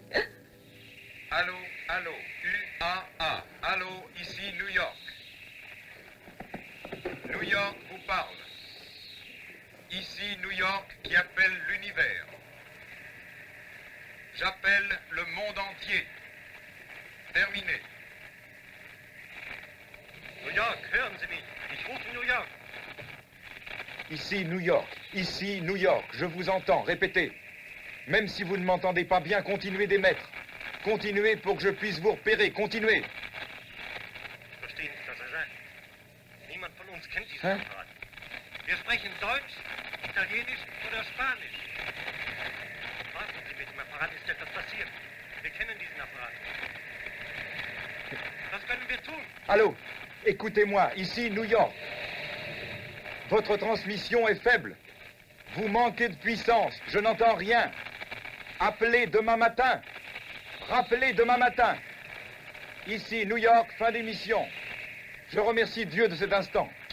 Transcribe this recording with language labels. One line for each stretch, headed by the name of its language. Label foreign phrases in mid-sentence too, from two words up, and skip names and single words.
French: Allô, allô, UAA. Allô, ici New York. New York vous parle. Ici New York qui appelle l'univers. J'appelle le monde entier. Terminé.
German: New York, hören Sie mich. Ich rufe New York.
French: Ici New York, ici New York, je vous entends, répétez. Même si vous ne m'entendez pas bien, continuez d'émettre. Continuez pour que je puisse vous repérer, continuez.
German: Verstehen Sie, was sagt? Niemand von uns kennt diesen Hä? Apparat. Wir sprechen Deutsch, Italienisch oder Spanisch. Warten Sie, mit dem Apparat ist etwas passiert. Wir kennen diesen Apparat. Was können wir tun?
French: Allô, écoutez-moi, ici New York. Votre transmission est faible. Vous manquez de puissance, je n'entends rien. Appelez demain matin. Rappelez demain matin. Ici New York, fin d'émission. Je remercie Dieu de cet instant.